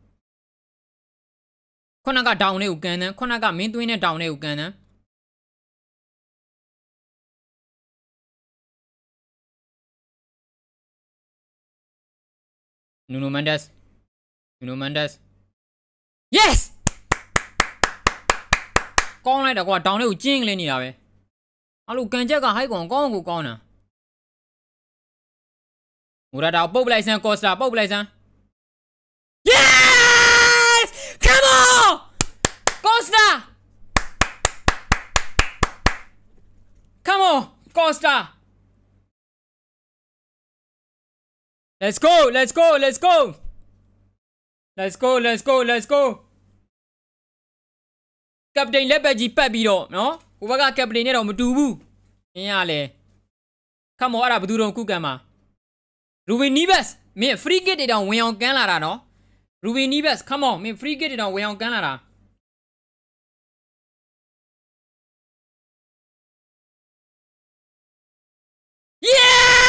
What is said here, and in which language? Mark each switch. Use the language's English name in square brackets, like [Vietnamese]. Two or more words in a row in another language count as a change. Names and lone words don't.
[Burmese] ခုနကဒေါင်လေးကိုကန်တယ်ခုနကမင်းသွင်းတဲ့ဒေါင်လေးကိုကန်တယ်Nuno Mendes Yes ကောင်းလိုက်တာကွာဒေါင်လေးကိုကျင်းကလေးနေတာပဲအဲ့လိုကန်ချက်ကဟိုက်ကောင်ကောင်းကိုကောင်းတာ [English] Murata [Burmese] ပုတ်ပလိုက်စမ်း [English] Costa [Burmese] ပုတ်ပလိုက်စမ်း [English] Yes Come on Costa Come on Costa Let's go [Burmese] Captain လက်ပတ်ကြီးပတ်ပြီးတော့နော်ဟိုဘက်က Captain နဲ့တော့မတူဘူးမင်းရလေ [English] Come on [Burmese] အဲ့ဒါဘယ်သူတော့ခုကန်မှာRuben Neves မင်း [English] free kick [Burmese] တွေတောင်ဝင်အောင်ကမ်းလာတာနော် Ruben Neves [English] come on [Burmese] မင်း [English] free kick [Burmese] တွေတောင်ဝင်အောင်ကမ်းလာတာ Yeah